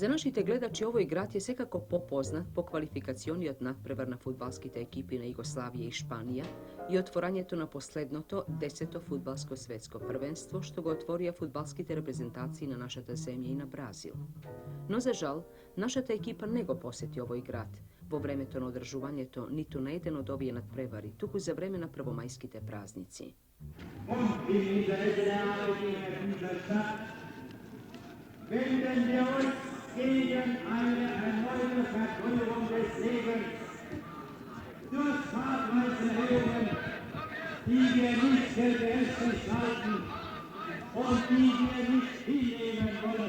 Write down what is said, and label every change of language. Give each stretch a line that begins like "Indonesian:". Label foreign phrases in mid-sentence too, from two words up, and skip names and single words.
Macedonian: За нашите гледачи овој град е секако попознат по квалификациониот надпревар на фудбалските екипи на Југославија и Шпанија и отворањето на последното 10-то фудбалско светско првенство што го отворија фудбалските репрезентации на нашата земја и на Бразил. Но за жал, нашата екипа не го посети овој град во времето на одржувањето ниту на еден од овие надпревари, туку за време на првомајските празници.
German: Wenden wir uns gegen eine erneute Vergrößerung des Lebens durch fahrtweise Regelungen, die wir nicht für berechtigt halten und die wir nicht hinnehmen wollen.